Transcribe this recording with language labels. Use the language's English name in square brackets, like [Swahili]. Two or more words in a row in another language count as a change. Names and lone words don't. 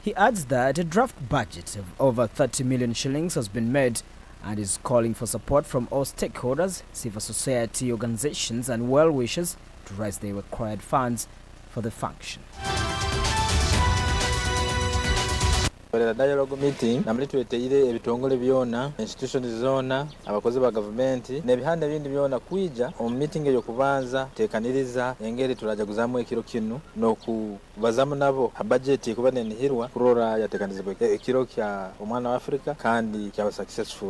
[English] He adds that a draft budget of over 30 million shillings has been made and is calling for support from all stakeholders, civil society organizations and well-wishers to raise the required funds for the function. Dialogue meeting [Nyoro] namuli tweteire ebitongole byona institutions zona abakozi ba government nebihanda bindi byona kwija omu meeting eyo kubanza tekaniriza engeri tulajaguzamu ekiro kinu nokubazamu nabo budget kuba nenihirwa kurora yatekanizibwa ekiro kya omwana wa Africa kandi kya successful.